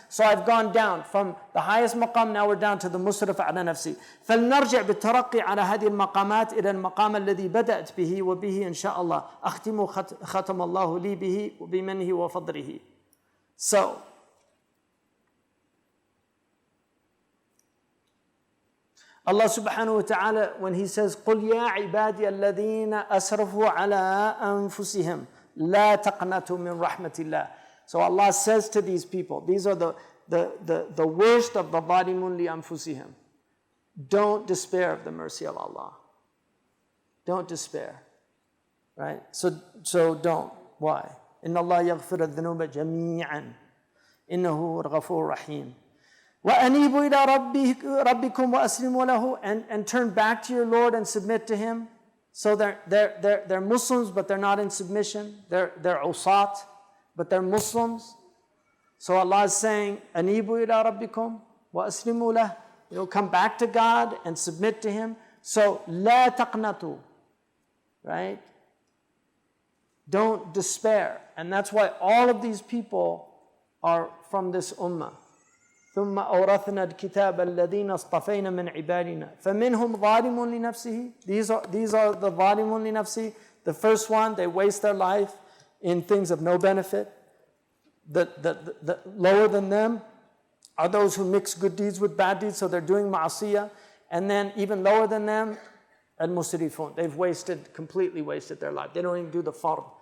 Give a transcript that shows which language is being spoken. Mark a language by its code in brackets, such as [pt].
[en] So I've gone down from the highest مقام, now we're down to the [ar] مسرف على نفسي. فلنرجع بالترقي على هذه المقامات إلى المقام الذي بدأت به وبه إن شاء الله أختم ختم الله لي به وبمنه وفضله. [en] So Allah subhanahu wa ta'ala, when he says, [ar] قُلْ يَا عِبَادِيَ الَّذِينَ أَسْرَفُوا عَلَىٰ أَنفُسِهِمْ لَا تَقْنَطُوا مِنْ رَحْمَةِ اللَّهِ. [en] So Allah says to these people, these are the worst of the [ar] ظَالِمُونَ لِأَنفُسِهِمْ. [en] Don't despair of the mercy of Allah. Don't despair. Right? So don't. Why? [ar] إِنَّ اللَّهَ يَغْفِرَ الذُّنُوبَ جَمِيعًا إِنَّهُ الْغَفُورُ الرَّحِيمُ. وَأَنِيبُوا إِلَىٰ رَبِّكُمْ وَأَسْلِمُوا لَهُ, [en] and turn back to your Lord and submit to Him. So they're Muslims, but they're not in submission. They're usat, but they're Muslims. So Allah is saying, [ar] أَنِيبُوا إِلَىٰ رَبِّكُمْ وَأَسْلِمُوا لَهُ. [en] come back to God and submit to Him. So, [ar] لا تقنطوا, [en] right? Don't despair. And that's why all of these people are from this ummah. [ar] ثم أورثنا الكتاب الذين اصطفينا من عبادنا فمنهم ظالم لنفسه. [en] These are the [ar] ظالم لنفسه. [en] The first one, they waste their life in things of no benefit. The lower than them are those who mix good deeds with bad deeds, so they're doing ma'asiyah. And then even lower than them, al-musrifun. They've completely wasted their life. They don't even do the fard.